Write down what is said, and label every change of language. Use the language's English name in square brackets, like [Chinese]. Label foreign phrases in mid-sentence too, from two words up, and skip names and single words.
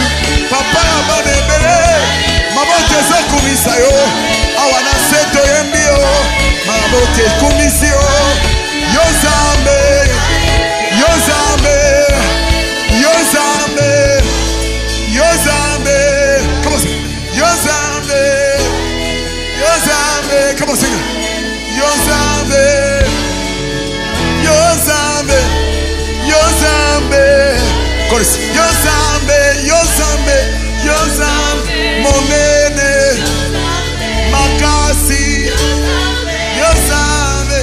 [Lingala] Papa ya banebele. Mabote zo kumisa yo. Awana seto yembi yo. Mabote kumisi yo. Yo zambe. Yo zambe. Yo zambe. Yo zambe. [English] Come on, sing. [Lingala] Yo zambe. Yo zambe. [English] Come on, sing it. [Lingala] Yo zambe. Yo zambe. Yo zambe. Chorus. Yo zambe. Yo zambe. Yo zambe. Monene. Makasi. Yo zambe.